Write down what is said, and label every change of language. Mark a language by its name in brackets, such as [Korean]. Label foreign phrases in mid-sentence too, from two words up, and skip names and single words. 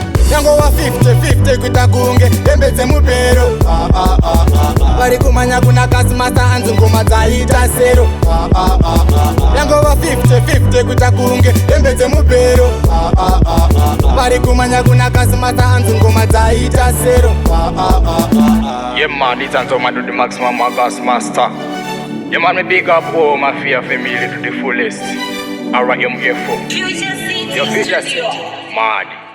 [Shona] Nyango wa [English] fifty fifty [Shona] kuita kunge hembe dzemubhero. Vari kumanya kuna Gas Master anzi ngoma dzaita sero. Nyango wa fifty fifty kuita kunge hembe dzemubhero. Vari kumanya kuna Gas Master anzi ngoma dzaita sero. [English] Yeah man, it's Anzo Man, the maximum Gas Master. Yeah man, me big up all Mafia Family to the fullest. R M F O. Future City Yo, Future Studio. City. Mad.